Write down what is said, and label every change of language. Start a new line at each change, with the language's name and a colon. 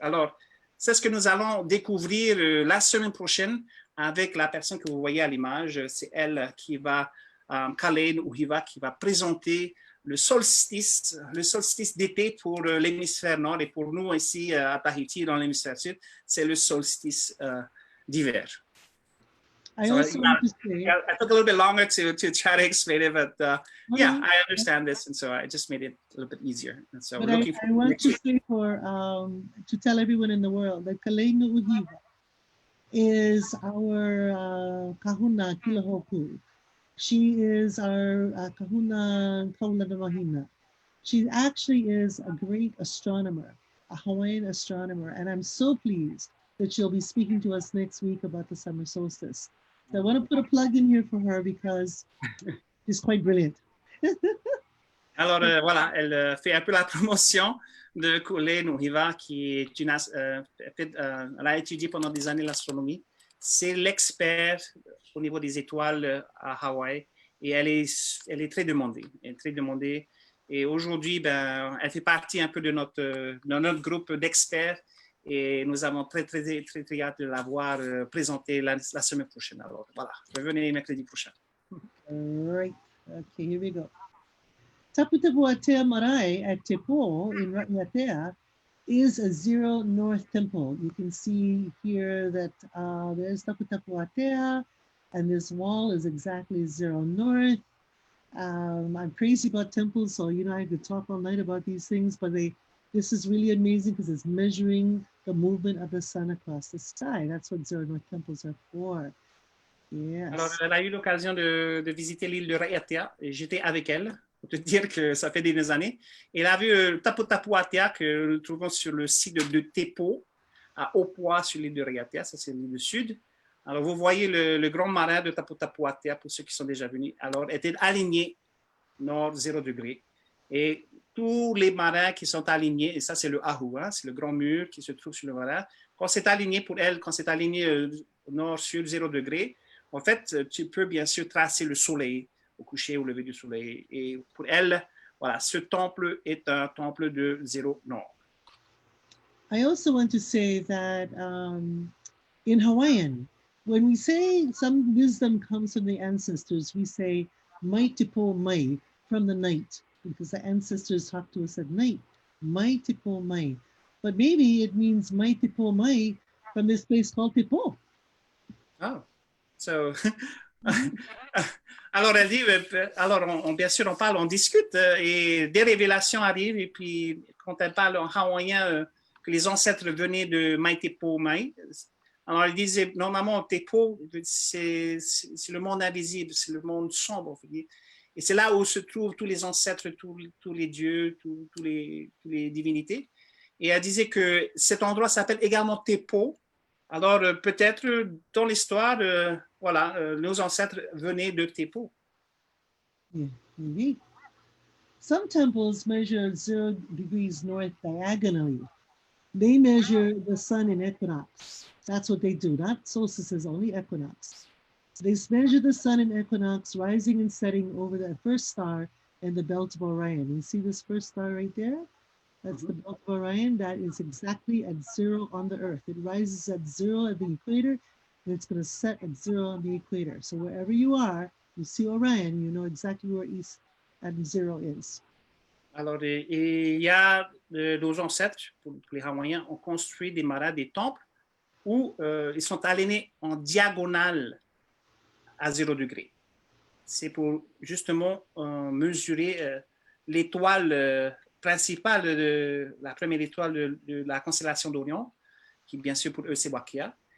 French: Alors, c'est ce que nous allons découvrir la semaine prochaine avec la personne que vous voyez à l'image. C'est elle qui va, Kameʻeleihiwa, qui va présenter le solstice d'été pour l'hémisphère nord et pour nous ici à Tahiti dans l'hémisphère sud, c'est le solstice d'hiver.
English: I So also want to say, I took a little bit longer to try to explain it, but yeah, I understand this, and so I just made it a little bit easier. And so but we're looking I want to say to tell everyone in the world that Kameʻeleihiwa is our kahuna kilahoku. She is our kahuna kaulana mahina. She actually is a great astronomer, a Hawaiian astronomer, and I'm so pleased that she'll be speaking to us next week about the summer solstice. So I want to put a plug in here for her because she's quite brilliant.
French: Alors voilà, elle fait un peu la promotion de Kameʻeleihiwa, qui est elle a étudié pendant des années l'astronomie. C'est l'expert au niveau des étoiles à Hawaï et elle est très demandée. Elle est très demandée. Et aujourd'hui, ben, elle fait partie un peu de notre groupe d'experts et nous avons très hâte de la voir présenter la semaine prochaine. Alors voilà, revenez mercredi prochain.
English: Right. Okay, here we go. Taputapuatea Marae at Tepo in Raʻiatea is a zero north temple. You can see here that there's Taputapuatea, and this wall is exactly zero north. I'm crazy about temples, so you know I could talk all night about these things, but this is really amazing because it's measuring the movement of the sun across the sky. That's what zero north temples are for. Yes.
French: Alors, elle a eu l'occasion de visiter l'île de Raʻiatea et j'étais avec elle. Pour te dire que ça fait des années. Elle a vu Taputapuatea que nous trouvons sur le site de Tepo, à Opua, sur l'île de Raʻiatea. Ça, c'est l'île du sud. Alors, vous voyez le grand marin de Taputapuatea, pour ceux qui sont déjà venus. Alors, était aligné nord 0 degré. Et tous les marins qui sont alignés, et ça, c'est le Ahu, hein, c'est le grand mur qui se trouve sur le marin. Quand c'est aligné pour elle, quand c'est aligné nord-sud 0 degré, en fait, tu peux bien sûr tracer le soleil au coucher, au lever du soleil. Et pour elle, voilà, ce temple est un temple de zéro nord.
English: I also want to say that in Hawaiian, when we say some wisdom comes from the ancestors, we say
Hawaiian: mai te po mai,
English: from the night, because the ancestors talk to us at night.
Hawaiian: Mai te po mai.
English: But maybe it means
Hawaiian: mai te po mai
English: from this place called Tepo. Oh, so...
French: Alors, elle dit, bien sûr, on parle, on discute et des révélations arrivent. Et puis, quand elle parle en hawaïen, que les ancêtres venaient de Mai Tepo Mai, alors elle disait, normalement, Tepo, c'est le monde invisible, c'est le monde sombre. Et c'est là où se trouvent tous les ancêtres, tous les dieux, tous les divinités. Et elle disait que cet endroit s'appelle également Tepo. Alors, peut-être dans l'histoire, voilà, nos ancêtres venaient de Tepo.
English: Yeah, indeed. Some temples measure 0 degrees north diagonally. They measure the sun in equinox. That's what they do, not solstices, only equinox. They measure the sun in equinox, rising and setting over the first star in the belt of Orion. You see this first star right there? That's the belt of Orion. That is exactly at 0 on the Earth. It rises at 0 at the equator, and it's going to set at 0 on the equator. So wherever you are, you see Orion, you know exactly where east at 0 is.
French: Alors, il y a nos ancêtres, pour les Hawaïens, ont construit des maras, des temples, où ils sont alignés en diagonale à 0 degré. C'est pour justement mesurer l'étoile principale, la première étoile de la constellation d'Orion, qui bien sûr pour eux c'est Wakea.